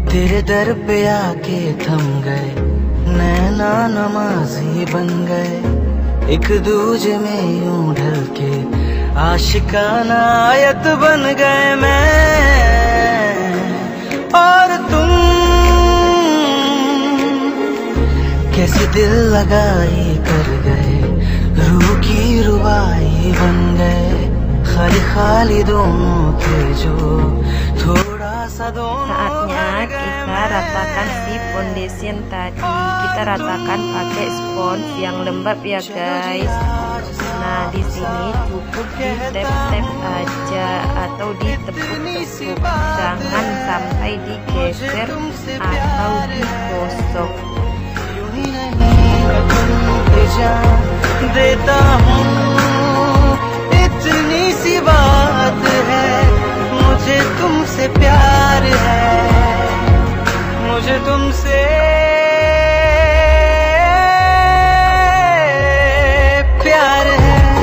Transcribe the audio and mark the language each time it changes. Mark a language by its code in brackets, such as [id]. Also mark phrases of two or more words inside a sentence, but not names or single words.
[hi] तेरे दर पे आके थम गए, नैना नमाज़ी बन गए, एक दूजे में यूं ढल के आशिकाना आयत बन गए मैं और तुम। कैसे दिल लगाई कर गए, रूह की रुबाई बन गए, खाली खाली दोनों थे जो थोड़ा सा दोनों। [id] Saatnya kita ratakan si foundation tadi. Kita ratakan pakai spons yang lembab ya guys. Nah di sini cukup di tap-tap aja atau ditepuk-tepuk, jangan sampai digeser atau digosok. [hi] देता हूँ इतनी सी बात है, मुझे तुमसे प्यार है, मुझे तुमसे प्यार है।